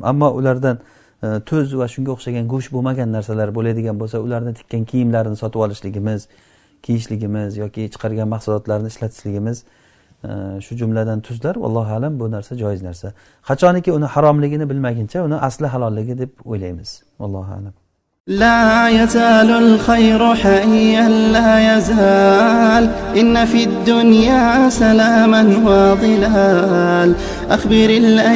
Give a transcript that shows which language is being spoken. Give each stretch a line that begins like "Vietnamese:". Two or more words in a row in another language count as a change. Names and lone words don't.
Uzbek: Ammo ulardan tuz va shunga o'xshagan go'sht bo'lmagan narsalar bo'ladigan bo'lsa, ularni tikkan kiyimlarini sotib olishligimiz, kiyishligimiz yoki chiqargan mahsulotlarni ishlatishligimiz, shu jumladan tuzlar,
Arabic: والله أعلم
Uzbek: bu narsa joiz narsa. Qachoniki uni haromligini bilmaguncha uni asli halolligi deb o'ylaymiz.
Arabic: والله أعلم. لا يزال الخير حيا لا يزال إن في الدنيا سلاما وظلال أخبر